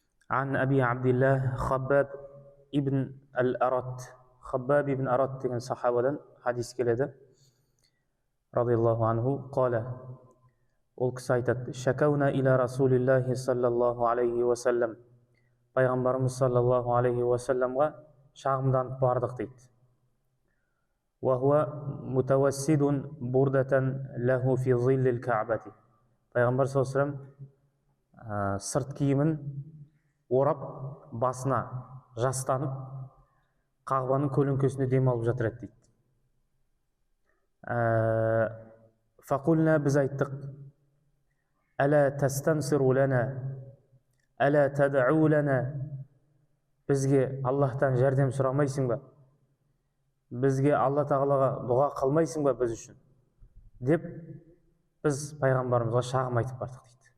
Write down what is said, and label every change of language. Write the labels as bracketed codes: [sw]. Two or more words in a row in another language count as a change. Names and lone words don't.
[ar] عن أبي عبد الله خباب ابن الأرت خباب ابن أرت [kk] деген сахабадан хадис келеді [ar] رضي الله عنه قال [kk] ол кісі айтады [ar] شكونا إلى رسول الله صلى الله عليه وسلم [kk] пайғамбарымыз [ar] صلى الله عليه [kk] уассаламға шағымданып бардық дейді [ar] وهو متوسد بردة له في ظل الكعبة [kk] пайғамбар [ar] صلى الله عليه وسلم [kk] сырт киімін орап басына жастанып қағбаның көлеңкесінде дем алып жатыр еді дейді. Фақулна біз айттық [ar] ألا تستنصر لنا ألا تدعو لنا [kk] бізге Аллахтан жәрдем сұрамайсың ба, бізге Алла тағалаға дұға қылмайсың ба біз үшін деп біз пайғамбарымызға шағым айтып бардық дейді.